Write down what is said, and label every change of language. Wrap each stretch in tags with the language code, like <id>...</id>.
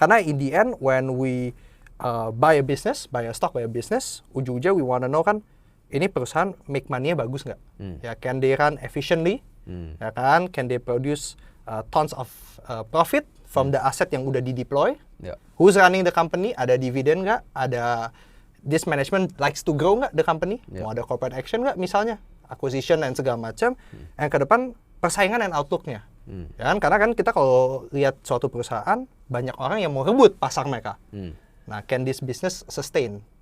<en>Karena in the end when we buy a business,</en> <id>ujung-ujungnya</id> <en>we wanna know</en> <id>kan, ini perusahaan</id> <en>make money-nya</en> <id>bagus nggak?</id> <en>Ya, can they run efficiently? Ya kan? Can they produce tons of profit from the asset</en> <id>yang udah di-deploy?</id> <en>Who's running the company?</en> <id>Ada dividen nggak? Ada</id> <en>this management likes to grow</en> <id>nggak</id> <en>the company?</en> <id>Mau ada corporate action nggak misalnya? Acquisition dan segala macam. Yang ke depan persaingan dan outlook-nya. Ya kan? Karena kan kita kalau lihat suatu perusahaan, banyak orang yang mau rebut pasar mereka.</id> <en>Nah, can this business sustain?</en>